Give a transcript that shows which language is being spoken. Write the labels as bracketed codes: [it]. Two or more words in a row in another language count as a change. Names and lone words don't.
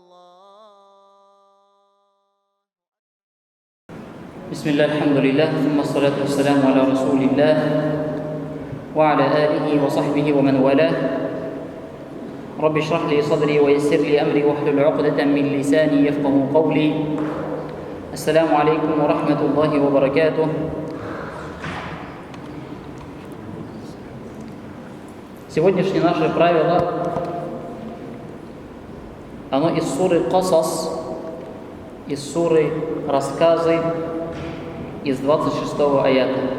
[ar] بسم الله الحمد لله ثم الصلاة والسلام على رسول الله وعلى آله وصحبه ومن والاه. رب اشرح لي صدري ويسر لي أمري واحلل عقدة من لساني يفقهوا قولي. السلام عليكم ورحمة الله وبركاته. [ru] Сегодняшнее наше правило, оно из суры Касас, из суры Рассказы, из 26-го аята.